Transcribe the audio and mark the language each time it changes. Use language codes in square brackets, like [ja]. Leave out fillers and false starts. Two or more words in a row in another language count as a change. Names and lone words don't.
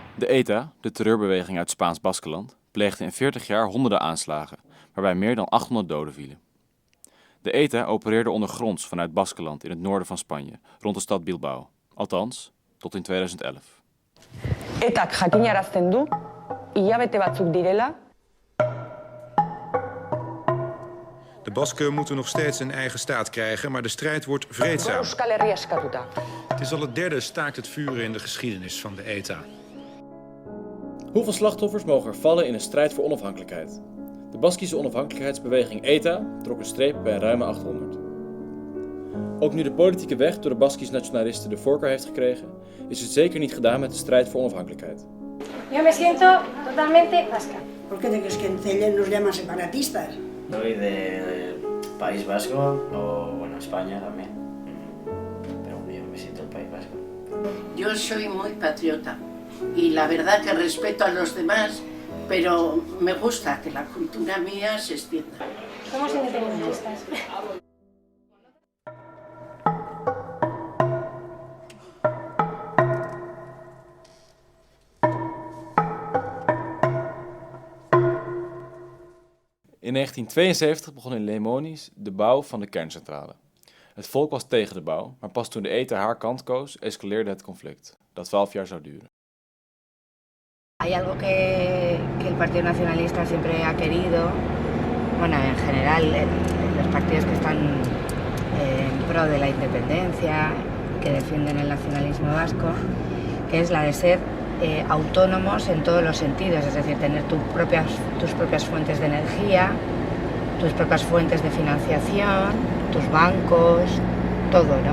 [nl] ETA, de terreurbeweging uit Spaans-Baskenland, pleegde in 40 jaar honderden aanslagen, waarbij meer dan 800 doden vielen. De ETA opereerde ondergronds vanuit Baskenland in het noorden van Spanje, rond de stad Bilbao. Althans, tot in 2011. [eu] ETAk jakinarazten du, hilabete batzuk direla. [nl] De Basken moeten nog steeds een eigen staat krijgen, maar de strijd wordt vreedzaam. [eu] Euskal Herria eskatuta. [nl] Het is al het derde staakt het vuren in de geschiedenis van de ETA. Hoeveel slachtoffers mogen er vallen in een strijd voor onafhankelijkheid? De Baskische onafhankelijkheidsbeweging ETA trok een streep bij een ruime 800. Ook nu de politieke weg door de Baskische nationalisten de voorkeur heeft gekregen, is het zeker niet gedaan met de strijd voor onafhankelijkheid. [es] Yo me siento totalmente vasca. ¿Por qué te crees que en Celle nos llaman separatistas? Soy del País Vasco o, bueno, España también. Pero yo me siento el País Vasco. Yo soy muy patriota y la verdad que respeto a los demás, pero me gusta que la cultura mía se extienda. Somos independentistas. [nl] In 1972 begon in Lemonis de bouw van de kerncentrale. Het volk was tegen de bouw, maar pas toen de ETA haar kant koos, escaleerde het conflict, dat 12 jaar zou duren. [es] Hay algo que el Partido Nacionalista siempre ha querido, bueno, en general los partidos que están en pro de la independencia, que defienden el nacionalismo vasco, que es la de ser autónomos en todos los sentidos, es decir, tener tus propias fuentes de energía, tus propias fuentes de financiación, tus bancos, todo, ¿no?